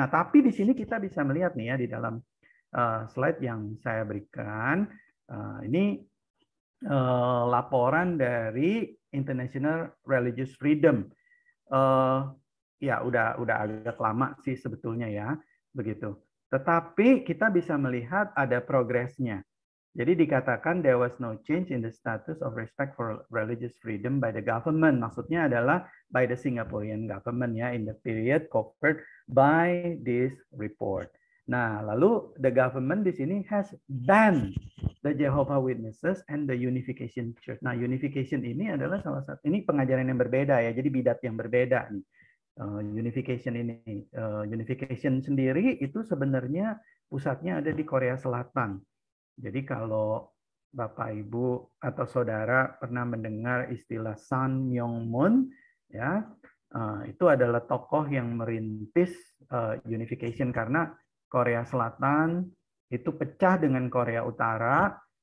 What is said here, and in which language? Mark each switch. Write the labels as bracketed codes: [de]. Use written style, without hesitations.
[id] Nah, tapi di sini kita bisa melihat nih ya di dalam slide yang saya berikan ini laporan dari International Religious Freedom. Ya udah agak lama sih sebetulnya ya begitu. Tetapi kita bisa melihat ada progresnya. Jadi dikatakan [en] there was no change in the status of respect for religious freedom by the government. [id] Maksudnya adalah [en] by the Singaporean government ya in the period covered by this report. [id] Nah, lalu [en] the government [id] di sini [en] has banned the Jehovah Witnesses and the Unification Church. [id] Nah, Unification ini adalah salah satu, ini pengajaran yang berbeda ya, jadi bidat yang berbeda nih. Unification ini, Unification sendiri itu sebenarnya pusatnya ada di Korea Selatan. Jadi kalau Bapak Ibu atau Saudara pernah mendengar istilah Sun Myung Moon, ya, itu adalah tokoh yang merintis Unification karena Korea Selatan itu pecah dengan Korea Utara.